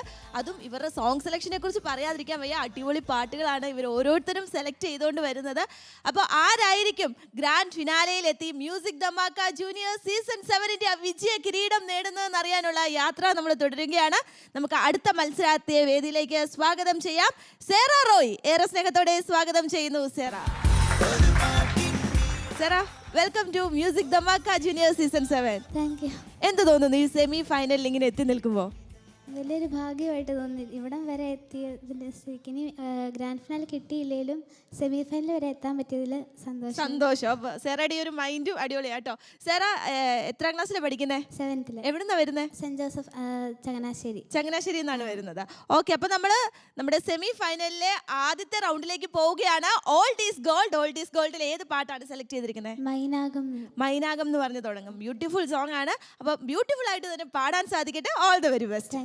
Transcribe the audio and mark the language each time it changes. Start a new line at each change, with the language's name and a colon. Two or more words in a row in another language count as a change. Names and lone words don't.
Malayalam: അതും ഇവരുടെ
English: song selection
Malayalam: കുറിച്ച് പറയാതിരിക്കാൻ വയ്യ. അടിപൊളി പാട്ടുകളാണ് ഇവർ ഓരോരുത്തരും സെലക്ട് ചെയ്തുകൊണ്ട് വരുന്നത്. അപ്പോൾ ആരായിരിക്കും ഗ്രാൻഡ് ഫിനാലയിലെത്തി മ്യൂസിക് ധമാക്ക ജൂനിയർ സീസൺ 7ന്റെ വിജയ കിരീടം നേടുന്നതെന്ന് അറിയാനുള്ള യാത്ര നമ്മൾ തുടരുകയാണ്. നമുക്ക് അടുത്ത മത്സരാർത്ഥിയെ വേദിയിലേക്ക് സ്വാഗതം ചെയ്യാം. സേറ റോയ് ഏറെ സ്നേഹത്തോടെ സ്വാഗതം ചെയ്യുന്നു.
English: Sarah, welcome to Music Dhamaka Junior Season 7. Thank you.
Malayalam: എന്ത് തോന്നുന്നു ഈ
English: semi final
Malayalam: ഇങ്ങനെ എത്തി നിൽക്കുമ്പോൾ? വലിയൊരു ഭാഗ്യമായിട്ട് തോന്നി. ഇവിടം വരെ എത്തിയതിൽ ഇനി
English: grand finale
Malayalam: കിട്ടിയില്ലെങ്കിലും
English: semi final
Malayalam: വരെ എത്താൻ പറ്റിയതിൽ സന്തോഷം. അപ്പോൾ സെറയുടെ ഒരു മൈൻഡും അടിപൊളിയാട്ടോ. സെറ എത്രാം ക്ലാസ്സിലാണ് പഠിക്കുന്നത്? 7th. എവിടുന്നാ വരുന്നത്? സെന്റ് ജോസഫ് ചങ്ങനാശ്ശേരി. ചങ്ങനാശ്ശേരി എന്നാണ് വരുന്നത്. ഓക്കെ, അപ്പോൾ നമ്മൾ നമ്മുടെ
English: semi final
Malayalam: ആദ്യത്തെ റൗണ്ടിലേക്ക് പോവുകയാണ്. ഓൾഡ് ഈസ് ഗോൾഡ്. ഓൾഡ് ഈസ് ഗോൾഡിൽ ഏത് പാട്ടാണ് സെലക്ട് ചെയ്തിരിക്കുന്നത്? മൈനാകം എന്ന് പറഞ്ഞ് തുടങ്ങും.
English: beautiful song
Malayalam: ആണ്. അപ്പോൾ ബ്യൂട്ടിഫുൾ ആയിട്ട് തന്നെ പാടാൻ സാധിക്കട്ടെ.
English: all the very best.